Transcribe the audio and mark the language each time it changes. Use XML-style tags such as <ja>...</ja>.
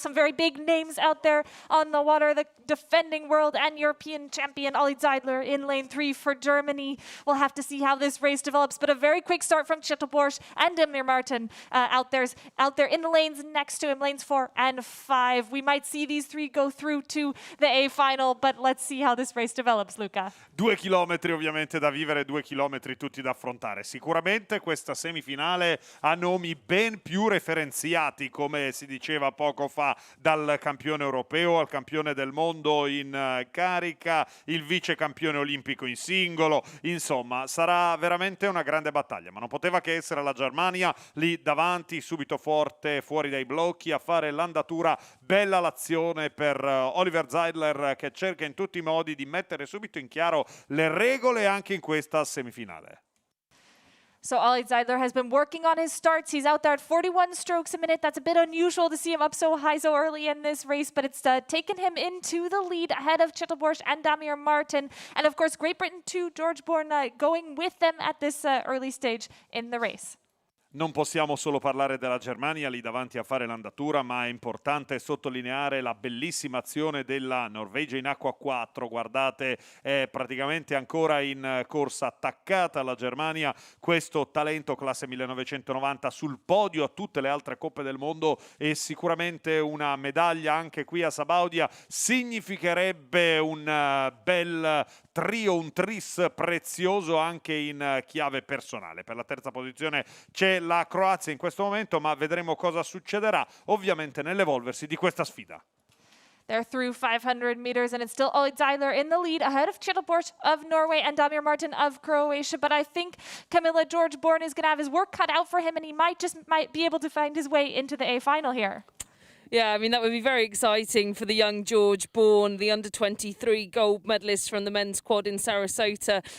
<en>Some very big names out there on the water. The defending world and European champion Ollie Zeidler in lane 3 for Germany. We'll have to see how this race develops, but a very quick start from Borsch and Damir Martin out there in the lanes next to him, lanes 4 and 5. We might see these 3 go through to the A final, but let's see how this race develops, Luca.</en> <it>2 chilometri ovviamente da vivere, 2 chilometri tutti da affrontare. Sicuramente questa semifinale ha nomi ben più referenziati, come si diceva poco fa, dal campione europeo al campione del mondo in carica, il vice campione olimpico in singolo. Insomma, sarà veramente una grande battaglia, ma non poteva che essere la Germania lì davanti, subito forte, fuori dai blocchi, a fare l'andatura. Bella l'azione per Oliver Zeidler, che cerca in tutti i modi di mettere subito in chiaro le regole anche in questa semifinale.</it> <en>So Ollie Zeidler has been working on his starts. He's out there at 41 strokes a minute. That's a bit unusual to see him up so high so early in this race, but it's taken him into the lead ahead of Borsch and Damir Martin. And of course, Great Britain too, George Bourne going with them at this early stage in the race.</en> <it>Non possiamo solo parlare della Germania lì davanti a fare l'andatura, ma è importante sottolineare la bellissima azione della Norvegia in acqua 4. Guardate, è praticamente ancora in corsa attaccata alla Germania. Questo talento classe 1990 sul podio a tutte le altre coppe del mondo, e sicuramente una medaglia anche qui a Sabaudia significherebbe un bel trio, un tris prezioso anche in chiave personale. Per la terza posizione c'è la Croazia in questo momento, ma vedremo cosa succederà ovviamente nell'evolversi di questa sfida.</it> <en>They're through 500 meters, and it's still Ollie Zeidler in the lead ahead of Borsch of Norway and Damir Martin of Croatia. But I think, Camilla, George Bourne is going to have his work cut out for him, and he might be able to find his way into the A final here. Yeah, I mean, that would be very exciting for the young George Bourne, the under-23 gold medalist from the men's quad in Sarasota.</en>